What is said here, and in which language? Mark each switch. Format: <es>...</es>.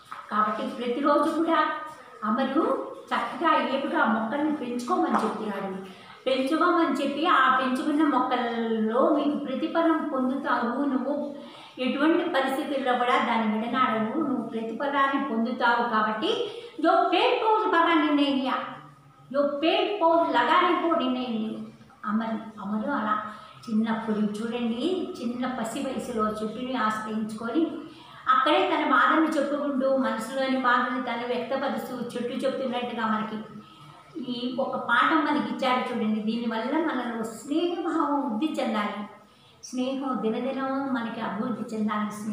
<te>కాబట్టి ప్రతిరోజు కూడా అమలు చక్కగా ఏపుగా మొక్కల్ని పెంచుకోమని చెప్తున్నాడు. పెంచుకోమని చెప్పి ఆ పెంచుకున్న మొక్కల్లో మీకు ప్రతిఫలం పొందుతావు. నువ్వు ఎటువంటి పరిస్థితుల్లో కూడా దాన్ని విడనాడవు, నువ్వు ప్రతిఫలాన్ని పొందుతావు.</te> <hi>కాబట్టి जो पेड़ पौधे बाबा निर्णय लिया, जो पेड़ पौधे लगाने को निर्णय लिया.</hi> <te>అమరు అలా చిన్నప్పుడు చూడండి, చిన్న పసి వయసులో చెట్టుని ఆశ్రయించుకొని అక్కడే తన బాధను చెప్పుకుంటూ మనసులోని బాధని తను వ్యక్తపరుస్తూ చెట్టు చెప్తున్నట్టుగా మనకి ఈ ఒక పాఠం మనకి ఇచ్చారు చూడండి. దీనివల్ల మనలో స్నేహభావం వృద్ధి చెందాలి. స్నేహం దినదినం మనకి అభివృద్ధి చెందాలి.</te>